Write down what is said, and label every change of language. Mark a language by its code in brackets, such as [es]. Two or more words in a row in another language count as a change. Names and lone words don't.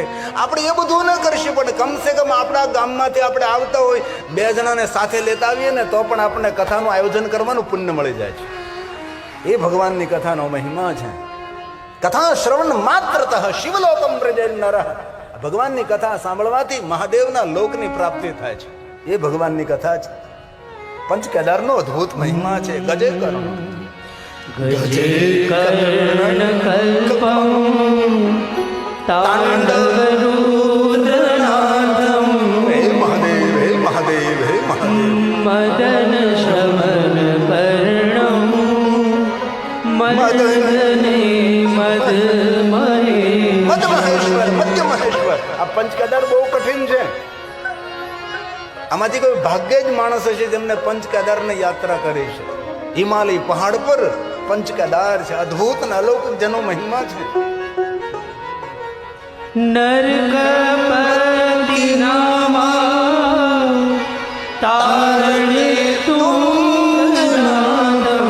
[gu] આપણે એ બધું ન કરીશું, પણ કમસે કમ આપણા ગામમાંથી આપણે આવતા હોય, 2 જણાને સાથે લેતા આવીએ ને તો પણ આપણને કથાનું આયોજન કરવાનું પુણ્ય મળી જાય છે. એ ભગવાનની કથાનો મહિમા છે. [sa] कथा श्रवण मात्रतः शिवलोकम प्रजेन नरः. [gu] ભગવાનની કથા સાંભળવાથી મહાદેવના લોકની પ્રાપ્તિ થાય છે. એ ભગવાનની કથા છે. પંચ કેદારનો અદ્ભુત મહિમા છે. [sa] गजे कर्ण गजे कर्ण कल्पम तांडव रुद्रनाथम. [gu] હે મહાદેવ, હે મહાદેવ, હે મહાદેવ. [sa] मदन शमन वर्णम मदने मद [gu] મદ મહેશ્વર, મધ્ય મહેશ્વર. આ પંચ કેદાર બહુ કઠિન છે. આમાંથી કોઈ ભાગ્યે જ માણસ હશે જેમને પંચ કેદારની યાત્રા કરી છે. હિમાલય પહાડ પર પંચ કેદાર છે. અદ્ભુત અને અલૌકિક જેનો મહિમા છે. [sa] नरकपति नामा तारणे तुंगनाथम.